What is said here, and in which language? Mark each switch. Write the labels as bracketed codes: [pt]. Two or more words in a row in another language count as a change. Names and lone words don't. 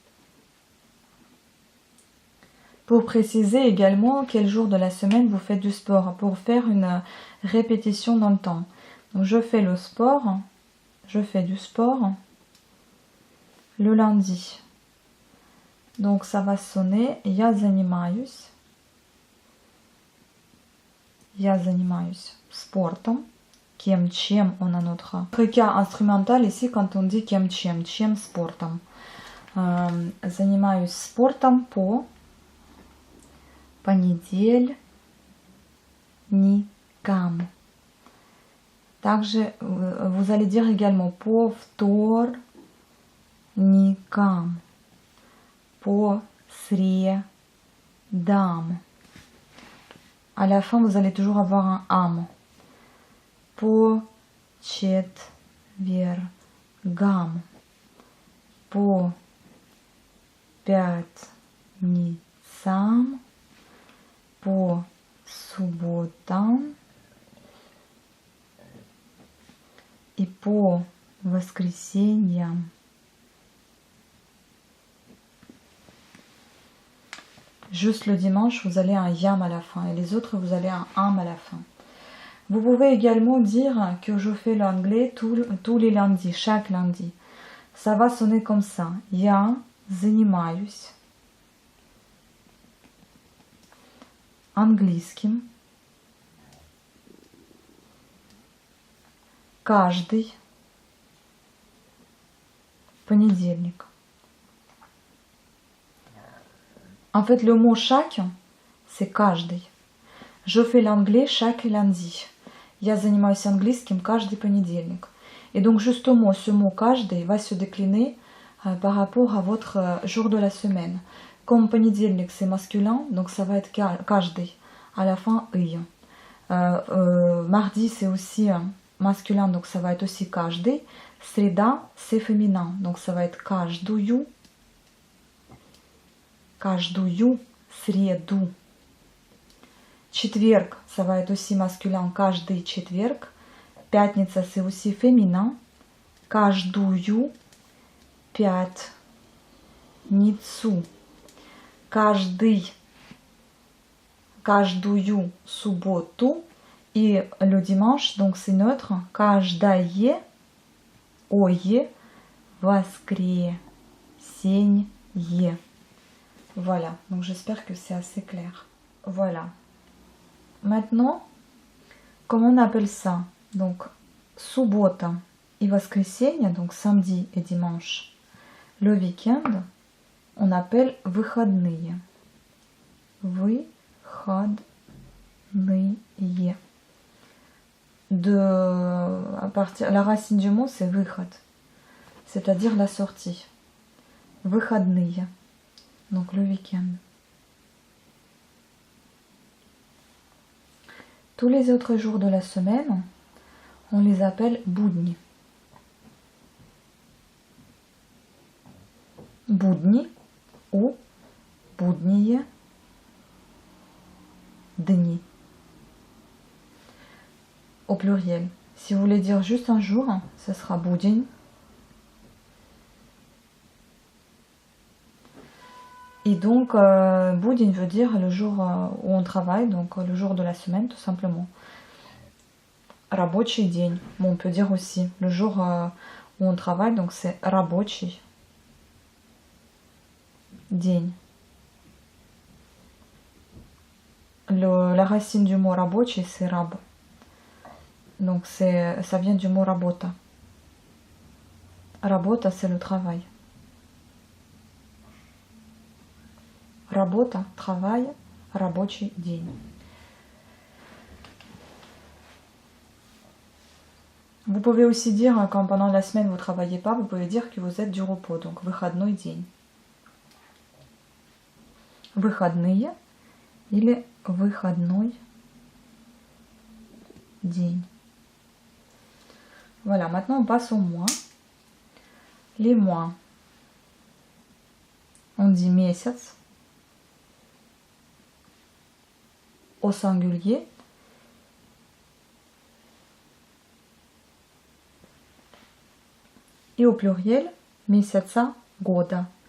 [fr] Pour préciser également quel jour de la semaine vous faites du sport, pour faire une répétition dans le temps. Donc je fais le sport, je fais du sport le lundi. Donc ça va sonner [ru] я занимаюсь спортом. [fr] Чем on a notre cas instrumental ici quand on dit [ru] чем спортом. [fr] Занимаюсь спортом по понедельникам. Также vous allez dire également [ru] по вторникам, по средам. [fr] À la fin, vous allez toujours avoir un am. По четвергам, по пятницам, по субботам и по воскресеньям. Juste le dimanche, vous allez un yam à la fin et les autres, vous allez un am à la fin. Vous pouvez également dire que je fais l'anglais tous les lundis, chaque lundi. Ça va sonner comme ça. [ru] Я занимаюсь английским каждый понедельник. [fr] En fait, le mot chaque, c'est каждый. Je fais l'anglais chaque lundi. [ru] Я занимаюсь английским каждый понедельник. [fr] Et donc justement, ce mot каждый va se décliner par rapport à votre jour de la semaine. Comme понедельник, c'est masculin, donc ça va être каждый. À la fin, ый. Mardi, c'est aussi masculin, donc ça va être aussi каждый. [ru] Среда, [fr] c'est féminin, donc ça va être каждую. [ru] Каждую среду. Четверг, [fr] ça va être aussi masculin, [ru] каждый четверг. Пятница, [fr] c'est aussi féminin, [ru] каждую пятницу. Каждую субботу. [fr] Et le dimanche, donc c'est neutre, [ru] каждое воскресенье. [fr] Voilà, donc j'espère que c'est assez clair. Voilà. Maintenant, comment on appelle ça? Donc, [ru] суббота и воскресенье, [fr] donc samedi et dimanche. Le week-end, on appelle выходные. [ru] Выходные. [fr] À partir, la racine du mot, c'est выход, c'est-à-dire la sortie. Выходные, donc le week-end. Tous les autres jours de la semaine, on les appelle будни. [ru] Будни ou будние дни. [fr] Au pluriel. Si vous voulez dire juste un jour, ce sera будень. Et donc, будень veut dire le jour où on travaille, donc le jour de la semaine, tout simplement. [ru] Рабочий день. [fr] Bon, on peut dire aussi le jour où on travaille, donc c'est [ru] рабочий день. [fr] La racine du mot рабочий, c'est раб. Donc ça vient du mot работа. [ru] Работа, [fr] c'est le travail. [ru] Работа, travail. рабочий день. [fr] Vous pouvez aussi dire, quand pendant la semaine vous ne travaillez pas, vous pouvez dire que vous êtes du repos, donc [ru] выходной день. Выходные или выходной день. [fr] Voilà, maintenant on passe aux mois. Les mois, on dit месяц au singulier. Et au pluriel, [ru] месяца года.